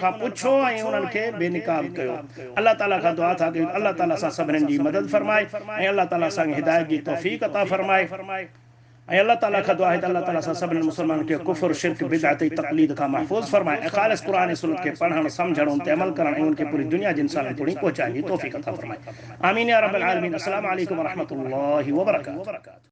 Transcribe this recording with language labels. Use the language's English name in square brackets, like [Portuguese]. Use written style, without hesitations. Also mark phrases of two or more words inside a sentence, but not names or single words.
[Sindhi] खां पुछो ऐं उन्हनि खे बेनिकाब कयो अल्लाह ताला खां दुआ था कयूं अल्लाह ताला सां सभिनीनि जी मदद फरमाए ऐं अल्लाह ताला असांखे हिदायत जी तौफ़ीक़ अता फरमाए ऐं अल्लाह ताला खां दुआ आहे त अल्लाह ताला सां सभिनी मुसलमाननि खे कुफ़्र शिर्क बिदअत ऐं तक़लीद खां महफ़ूज़ फरमाए ऐं ख़ालिस क़ुरान ऐं सुन्नत खे पढ़णु सम्झणु उन ते अमल करणु ऐं उनखे पूरी दुनिया जे इंसाननि ताईं पहुचाइण जी तौफ़ीक़ अता फरमाए [Arabic] آمين يا رب العالمين السلام عليكم ورحمة الله وبركاته.